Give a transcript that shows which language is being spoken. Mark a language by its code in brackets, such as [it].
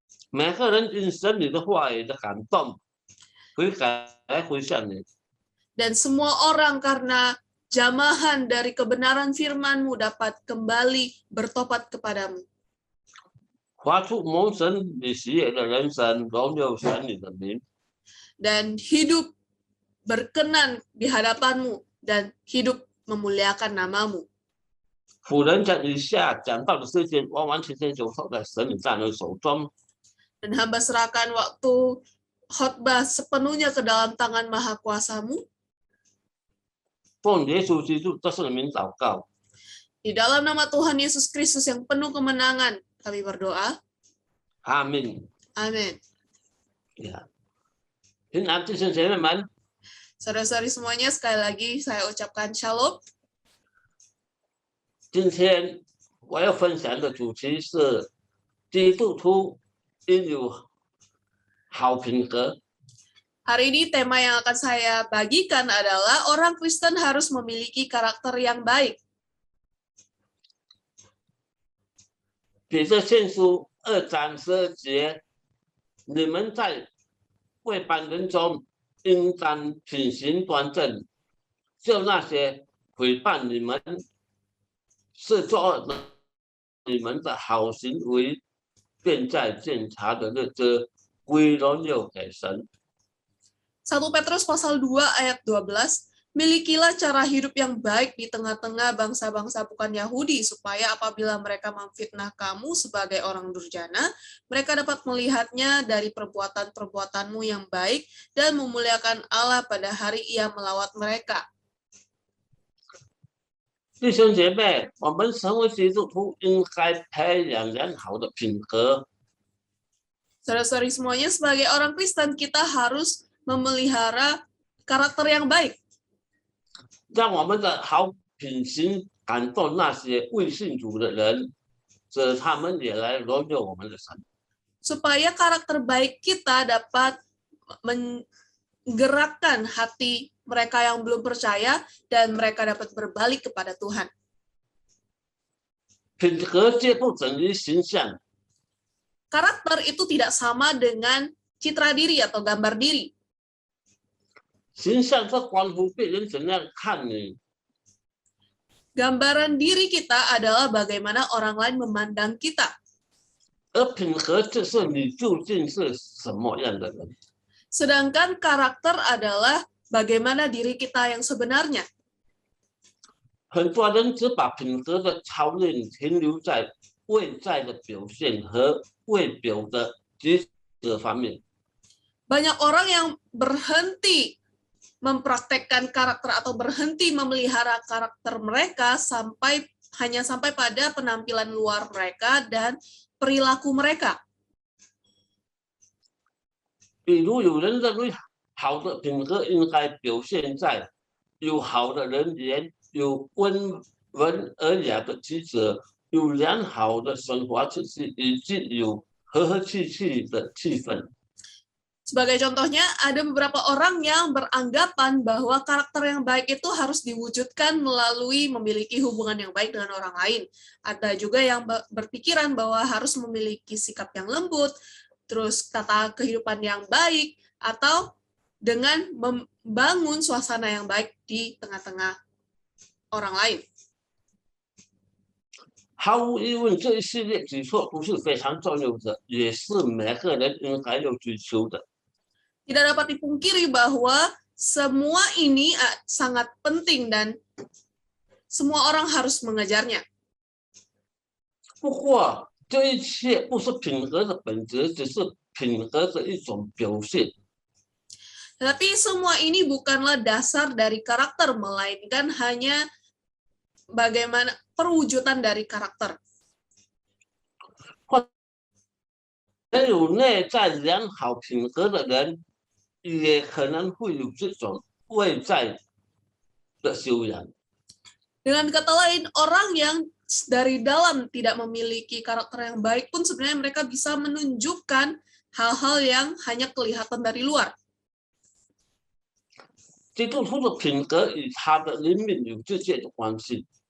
[zh] 每个人因神你的话语的感动，悔改来回向你。 [id] Dan semua orang karena jamahan dari kebenaran firman-Mu dapat kembali bertobat kepadamu. [zh] 活出蒙神你喜悦的人生，荣耀神你的名。 [id] Dan hidup berkenan di hadapan-Mu dan hidup memuliakan nama-Mu. [zh] 仆人在以下讲到的事情，完完全全就放在神你在你手中。 [id] Dan hamba serahkan waktu khotbah sepenuhnya ke dalam tangan Maha Kuasa-Mu. [zh] 奉耶稣基督这圣名祷告， [id] Di dalam nama Tuhan Yesus Kristus yang penuh kemenangan, kami berdoa. [zh] 阿门。 [id] Amin. [zh] 平安弟兄姐妹们， [id] Saudara-saudari semuanya, sekali lagi saya ucapkan shalom. [zh] 今天我要分享的主题是基督徒应有好品格。 [id] Hari ini tema yang akan saya bagikan adalah orang Kristen harus memiliki karakter yang baik. [zh] 彼得前书2章12节，你们在外邦人中应当品行端正，就那些诽谤你们是作恶的，你们的好行为便在检查的日子归荣耀给神。 [id] 1 Petrus pasal 2 ayat 12, milikilah cara hidup yang baik di tengah-tengah bangsa-bangsa bukan Yahudi, supaya apabila mereka memfitnah kamu sebagai orang durjana, mereka dapat melihatnya dari perbuatan-perbuatanmu yang baik dan memuliakan Allah pada hari Ia melawat mereka. [zh] 弟兄姐妹，我们成为基督徒应该培养良好的品格。 [id] Saudara-saudari semuanya, sebagai orang Kristen, kita harus memelihara karakter yang baik. [zh] 让我们的好品行感动那些未信主的人，使他们也来荣耀我们的神。 [id] Supaya karakter baik kita dapat menggerakkan hati mereka yang belum percaya dan mereka dapat berbalik kepada Tuhan. [zh] 品格皆不等于形象， [id] Karakter itu tidak sama dengan citra diri atau gambar diri. [zh] 形象是关乎别人怎样看你。 [id] Gambaran diri kita adalah bagaimana orang lain memandang kita. [zh] 而品格就是你究竟是什么样的人。 [id] Sedangkan karakter adalah bagaimana diri kita yang sebenarnya. [zh] 很多人只把品格的操练停留在外在的表现和外表的举止方面。 [id] Banyak orang yang berhenti mempraktekkan karakter atau berhenti memelihara karakter mereka hanya sampai pada penampilan luar mereka dan perilaku mereka. [zh] 比如有人认为好的品格应该表现在有好的人缘、有温文尔雅的举止、有良好的生活秩序以及有和和气气的气氛。 [id] Sebagai contohnya, ada beberapa orang yang beranggapan bahwa karakter yang baik itu harus diwujudkan melalui memiliki hubungan yang baik dengan orang lain. Ada juga yang berpikiran bahwa harus memiliki sikap yang lembut, terus tata kehidupan yang baik, atau dengan membangun suasana yang baik di tengah-tengah orang lain. [zh] 毫无疑问，这一系列举措都是非常重要的，也是每个人应该要追求的。 [id] Tidak dapat dipungkiri bahwa semua ini sangat penting dan semua orang harus mengejarnya. [zh] 不过，这一切不是品格的本质，只是品格的一种表现。 [id] Tetapi semua ini bukanlah dasar dari karakter, melainkan hanya bagaimana perwujudan dari karakter. [zh] 没有内在良好品格的人，也可能会有这种外在的修养。 [id] Dengan kata lain, orang yang dari dalam tidak memiliki karakter yang baik pun sebenarnya mereka bisa menunjukkan hal-hal yang hanya kelihatan dari luar. [zh] 基督徒的品格与他的灵命有直接的关系。